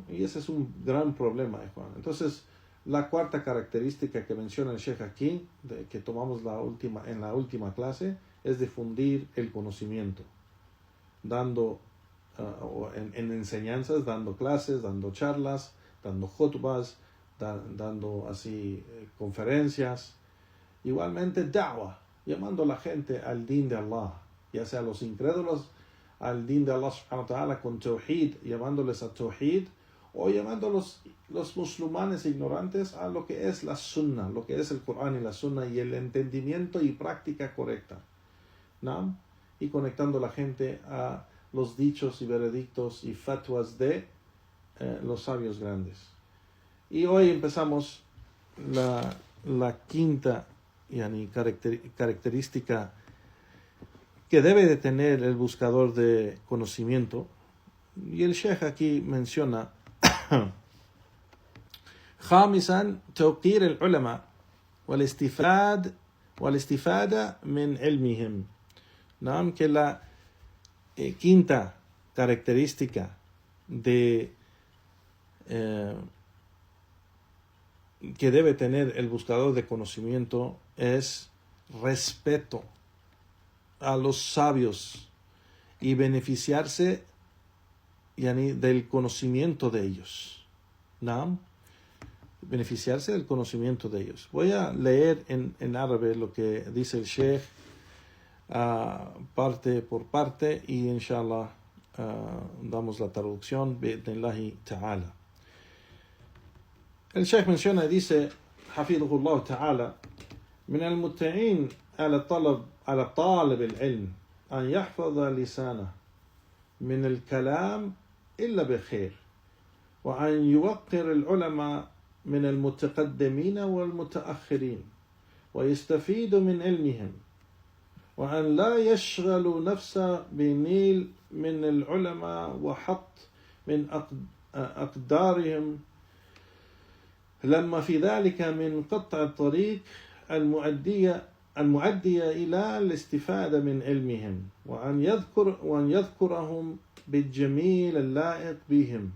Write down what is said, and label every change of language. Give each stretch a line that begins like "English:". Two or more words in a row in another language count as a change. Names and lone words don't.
Spanish: Y ese es un gran problema, Juan. Entonces, la cuarta característica que menciona el Sheikh aquí, que tomamos en la última clase, es difundir el conocimiento, dando en enseñanzas, dando clases, dando charlas, dando khutbas, dando así conferencias. Igualmente da'wah, llamando a la gente al din de Allah, ya sea los incrédulos al din de Allah
Arabic: سبحانه وتعالى
Spanish: con tawhid, llamándoles a tawhid, o llamando a los musulmanes ignorantes a lo que es la sunnah, lo que es el Corán y la sunnah y el entendimiento y práctica correcta, ¿no? Y conectando a la gente a los dichos y veredictos y fatwas de los sabios grandes. Y hoy empezamos la quinta característica que debe de tener el buscador de conocimiento. Y el Sheikh aquí menciona
Arabic: خامسا توقير العلماء والاستفادة من علمهم. نعم,
Spanish: que la quinta característica de que debe tener el buscador de conocimiento es respeto a los sabios y beneficiarse del conocimiento de ellos. ¿No? Beneficiarse del conocimiento de ellos. Voy a leer en árabe lo que dice el Sheikh parte por parte y inshallah damos la traducción
Arabic: بإذن الله تعالى.
Spanish: El Sheikh menciona y dice
Arabic: حفظه تعالى من المتعين على طالب العلم أن يحفظ لسانه من الكلام إلا بخير وأن يوقر العلماء من المتقدمين والمتأخرين ويستفيد من علمهم وأن لا يشغل نفسه بنيل من العلماء وحط من أقدارهم لما في ذلك من قطع الطريق المؤدية إلى الاستفادة من علمهم وأن يذكرهم بالجميل اللائق بهم.